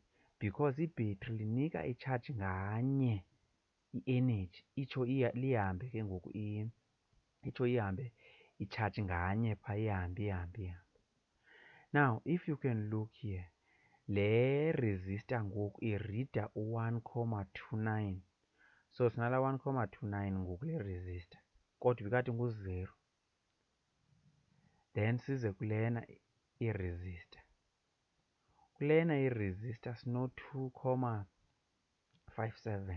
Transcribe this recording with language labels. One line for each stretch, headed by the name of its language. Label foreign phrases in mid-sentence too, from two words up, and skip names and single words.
Xhosa: Because ibhetri linika i-charge nganye i-energy, itsho lihambe ke ngoku itsho ihambe i-charge nganye phaa, ihambe.
English: Now if you can look here,
Xhosa: le resistor ngoku irida u-1,29. So sinala 1,29 ngoku le resistor, kodwa ibikade ngu-0. Then size kulena iresistor. Kulena iresistor sino-2,57.